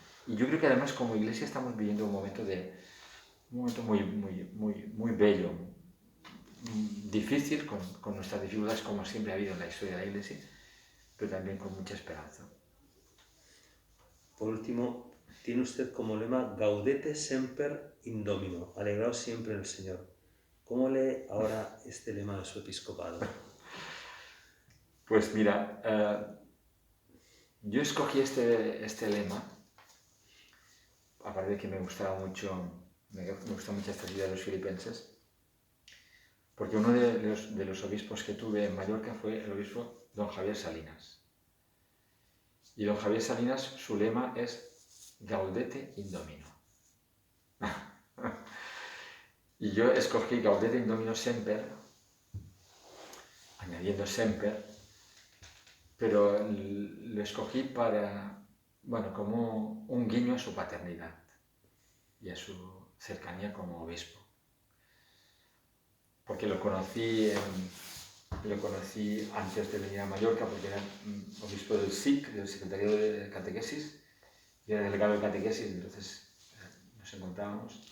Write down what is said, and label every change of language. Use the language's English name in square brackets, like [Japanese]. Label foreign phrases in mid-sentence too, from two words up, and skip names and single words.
[Spanish] Y yo creo que además como iglesia estamos viviendo un momento muy, muy, muy bello, difícil, con nuestras dificultades como siempre ha habido en la historia de la iglesia, pero también con mucha esperanza. Por último, tiene usted como lema [Latin] Gaudete semper in Domino, [Spanish] alegraos siempre en el Señor. ¿Cómo lee ahora este lema de su episcopado? Pues mira, yo escogí este lema, aparte de que me gusta mucho esta idea de los filipenses, porque uno de los obispos que tuve en Mallorca fue el obispo don Javier Salinas. Y don Javier Salinas, su lema es [Latin] Gaudete in Domino. [Spanish] Y yo escogí [Latin] Gaudete in Domino semper, [Spanish] añadiendo semper, pero lo escogí como un guiño a su paternidad y a su cercanía como obispo. Porque lo conocí antes de venir a Mallorca, porque era obispo del SIC, del Secretariado de Catequesis, Yo era delegado de catequesis, entonces nos encontrábamos.